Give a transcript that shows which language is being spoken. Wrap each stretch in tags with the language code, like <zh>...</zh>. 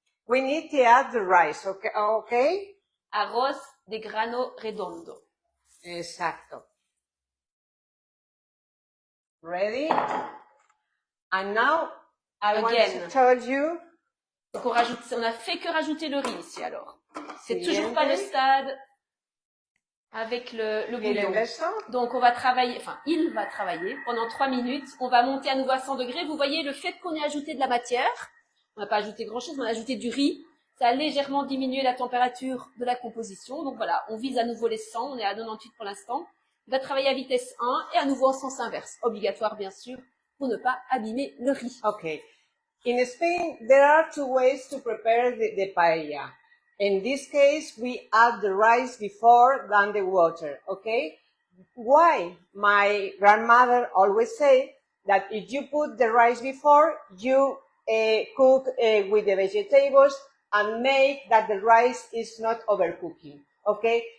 <en>We need to add the rice, okay?</en> <es>Arroz de grano redondo. Exacto.</es> <en>Ready? And now, I want to tell you.</en> <fr>Donc on a fait que rajouter le riz ici alors. C'est toujours pas le</fr> <es>Siguiente.</es> <fr>stade avec le bouillon. Donc on va travailler, enfin il va travailler pendant 3 minutes. On va monter à nouveau à 100 degrés. Vous voyez le fait qu'on ait ajouté de la matière. On n'a pas ajouté grand chose, mais on a ajouté du riz. Ça a légèrement diminué la température de la composition. Donc voilà, on vise à nouveau les 100. On est à 98 pour l'instant. On va travailler à vitesse 1 et à nouveau en sens inverse. Obligatoire bien sûr pour ne pas abîmer le riz.</fr> <en>Okay. In Spain, there are 2 ways to prepare the paella. In this case, we add the rice before than the water, okay? Why? My grandmother always say that if you put the rice before, you cook with the vegetables and make that the rice is not overcooking, okay?</en>